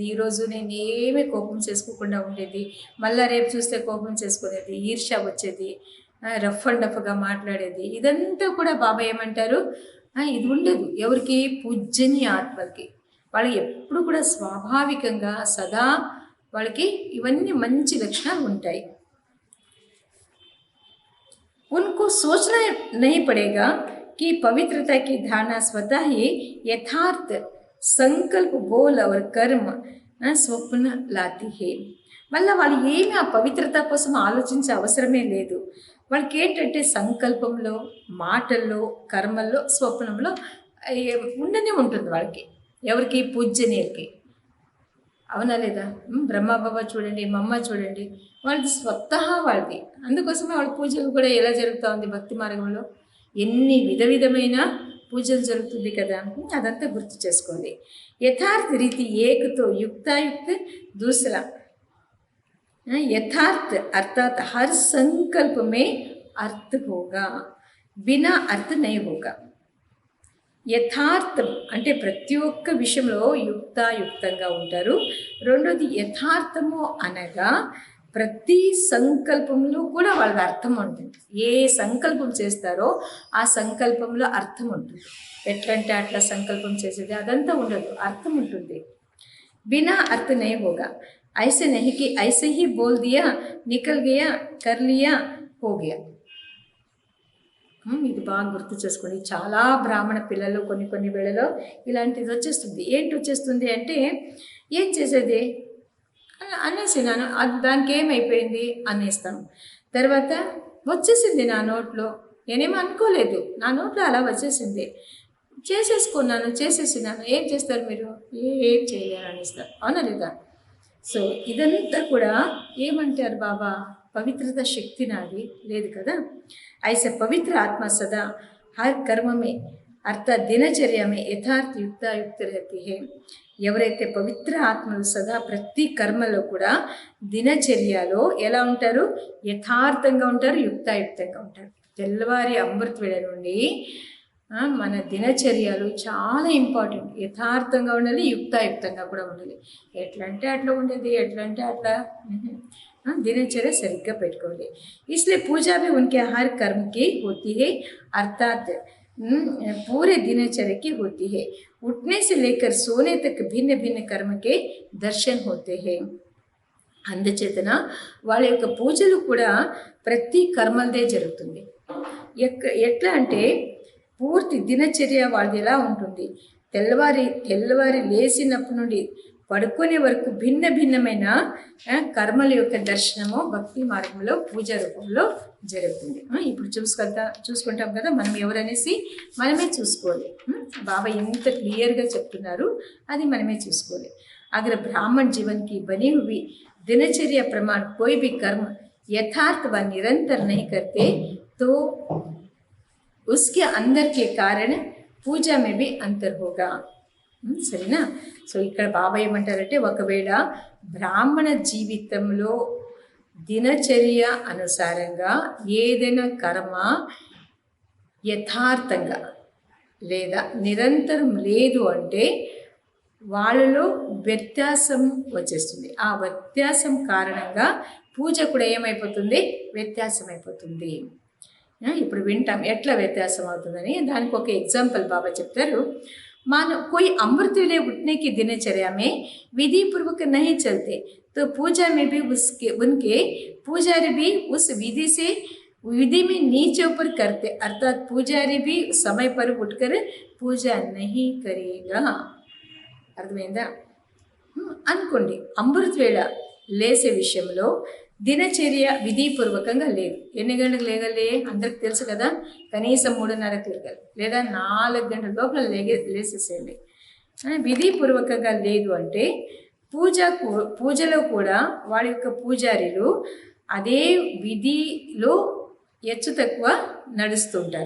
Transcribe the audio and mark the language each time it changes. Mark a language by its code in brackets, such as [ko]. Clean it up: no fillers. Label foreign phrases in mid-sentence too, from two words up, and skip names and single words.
[te] ఈరోజు నేను ఏమీ కోపం చేసుకోకుండా ఉండేది, మళ్ళీ రేపు చూస్తే కోపం చేసుకునేది, ఈర్ష్య వచ్చేది, [en] rough and roughగా [te] మాట్లాడేది. ఇదంతా కూడా బాబా ఏమంటారు? ఇది ఉండదు ఎవరికి? పూజ్యని ఆత్మలకి. వాళ్ళు ఎప్పుడు కూడా స్వాభావికంగా సదా వాళ్ళకి ఇవన్నీ మంచి లక్షణాలు ఉంటాయి. [hi] उनको सोचना नहीं पड़ेगा कि पवित्रता की धारणा स्वतः ही यथार्थ संकल्प बोल और कर्म स्वप्न लाती है. [te] మళ్ళీ వాళ్ళు ఏమి ఆ పవిత్రత కోసం ఆలోచించే అవసరమే లేదు. వాళ్ళకి ఏంటంటే సంకల్పంలో, మాటల్లో, కర్మల్లో, స్వప్నంలో ఉండనే ఉంటుంది వాళ్ళకి. ఎవరికి? పూజ్యనీయులకి. అవునా లేదా? బ్రహ్మబాబా చూడండి, మమ్మ చూడండి, వాళ్ళది స్వతహా వాళ్ళది. అందుకోసమే వాళ్ళ పూజలు కూడా ఎలా జరుగుతూ ఉంది భక్తి మార్గంలో, ఎన్ని విధమైన పూజలు జరుగుతుంది కదా. అదంతా గుర్తు చేసుకోండి. [hi] यथार्थ रीति एक तो युक्तायुक्त दूसरा यथार्थ अर्थात हर संकल्प में अर्थ होगा, बिना अर्थ नहीं होगा. [te] యథార్థం అంటే ప్రతి ఒక్క విషయంలో యుక్తాయుక్తంగా ఉంటారు. రెండోది యథార్థము అనగా ప్రతి సంకల్పంలో కూడా వాళ్ళకి అర్థం ఉంటుంది. ఏ సంకల్పం చేస్తారో ఆ సంకల్పంలో అర్థం ఉంటుంది. ఎట్లంటే అట్లా సంకల్పం చేసేది అదంతా ఉండదు, అర్థం ఉంటుంది. [hi] बिना अर्थ नहीं होगा, ऐसे नहीं कि ऐसे ही बोल दिया, निकल गया, कर लिया, हो गया. [te] ఇది బాగా గుర్తు చేసుకోండి. చాలా బ్రాహ్మణ పిల్లలు కొన్ని వేళలో ఇలాంటిది వచ్చేస్తుంది. ఏంటి వచ్చేస్తుంది అంటే, ఏం చేసేది అనేసినాను, అది దానికి ఏమైపోయింది అనేస్తాను. తర్వాత వచ్చేసింది నా నోట్లో, నేనేమో అనుకోలేదు, నా నోట్లో అలా వచ్చేసింది, చేసేసినాను. ఏం చేస్తారు మీరు? ఏం చేయలేరు అనేస్తారు. అవునా లేదా? సో ఇదంతా కూడా ఏమంటారు బాబా? పవిత్రత శక్తి నాది లేదు కదా. [hi] ऐसे पवित्र आत्मा सदा हर कर्म में अर्थात दिनचर्या में यथार्थ युक्तायुक्त रहती है. [te] ఎవరైతే పవిత్ర ఆత్మలు సదా ప్రతి కర్మలో కూడా దినచర్యలో ఎలా ఉంటారు? యథార్థంగా ఉంటారు, యుక్తాయుక్తంగా ఉంటారు. తెల్లవారి అమృత వేళ నుండి మన దినచర్యలు చాలా ఇంపార్టెంట్. యథార్థంగా ఉండాలి, యుక్తాయుక్తంగా కూడా ఉండాలి. ఎట్లా అంటే అట్లా ఉండేది, ఎట్లా అంటే అట్లా దినచర్య సరిగ్గా పెట్టుకోండి. [hi] इसलिए पूजा भी उनके हर कर्म की होती है, अर्थात पूरे दिनचर्या की होती है. उठने से लेकर सोने तक भिन्न भिन्न कर्म के दर्शन होते हैं. [te] అందుచేతన వాళ్ళ యొక్క పూజలు కూడా ప్రతి కర్మలదే జరుగుతుంది. ఎట్లా అంటే పూర్తి దినచర్య వాళ్ళది ఎలా ఉంటుంది? తెల్లవారి లేచినప్పటి నుండి పడుకునే వరకు భిన్నమైన కర్మల యొక్క దర్శనము భక్తి మార్గంలో పూజ రూపంలో జరుగుతుంది. ఇప్పుడు చూసుకుంటాం కదా, మనం ఎవరనేసి మనమే చూసుకోవాలి. బాబా ఎంత క్లియర్గా చెప్తున్నారు, అది మనమే చూసుకోవాలి. [hi] अगर ब्राह्मण जीवन की बनी हुई दिनचर्या प्रमाण कोई भी कर्म यथार्थ व निरंतर नहीं करते तो उसके अंदर के कारण पूजा में भी अंतर होगा. [te] సరేనా? సో ఇక్కడ బాబా ఏమంటారంటే, ఒకవేళ బ్రాహ్మణ జీవితంలో దినచర్య అనుసారంగా ఏదైనా కర్మ యథార్థంగా లేదా నిరంతరం లేదు అంటే వాళ్ళలో వ్యత్యాసం వచ్చేస్తుంది. ఆ వ్యత్యాసం కారణంగా పూజ కూడా ఏమైపోతుంది? వ్యత్యాసం అయిపోతుంది. ఇప్పుడు వింటాం ఎట్లా వ్యత్యాసం అవుతుందని. దానికి ఒక ఎగ్జాంపుల్ బాబా చెప్తారు. [hi] मानो कोई अमृत वेले उठने की दिनचर्या में विधि पूर्वक नहीं चलते तो पूजा में भी उसके उनके पुजारी भी उस विधि में नीचे ऊपर करते, अर्थात पुजारी भी समय पर उठकर पूजा नहीं करेगा। [te] అర్థమైందా? అనుకోండి, అమృత వేళ లేసే విషయంలో దినచర్య విధిపూర్వకంగా లేదు. ఎన్ని గంటలకు లేగలి అందరికి తెలుసు కదా, కనీసం 3:30కి లేగాలి, లేదా 4 గంటల లోపల లేసేసేయండి. విధిపూర్వకంగా లేదు అంటే పూజలో కూడా వాడి యొక్క పూజారులు అదే విధిలో హెచ్చు తక్కువ నడుస్తుంటారు.